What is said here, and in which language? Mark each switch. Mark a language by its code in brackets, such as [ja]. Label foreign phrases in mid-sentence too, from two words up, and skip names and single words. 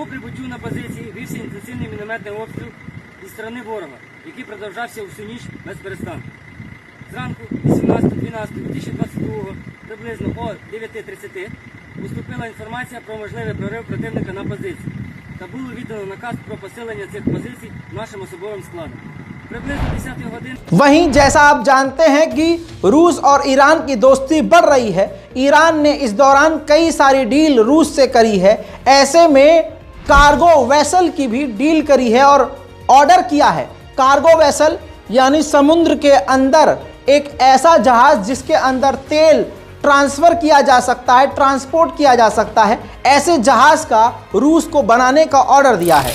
[uk] По прибуттю на позиції вівся інтенсивний мінометний обстріл зі сторони ворога, який продовжався всю ніч без перестанку. Зранку 18.12.2022 приблизно о 9:30 поступила інформація про можливий прорив противника на позиції та було віддано наказ про посилення цих позицій нашим особовим складом. Приблизно 10 годин. [hi] वहीं जैसा आप जानते हैं कि रूस और ईरान की दोस्ती बढ़ रही है, ईरान ने इस दौरान कई सारी डील रूस से करी है। ऐसे में [en] cargo vessel [hi] की भी डील करी है और ऑर्डर किया है। [en] cargo vessel [hi] यानी समुद्र के अंदर एक ऐसा जहाज जिसके अंदर तेल ट्रांसफर किया जा सकता है, ट्रांसपोर्ट किया जा सकता है, ऐसे जहाज का रूस को बनाने का ऑर्डर दिया है।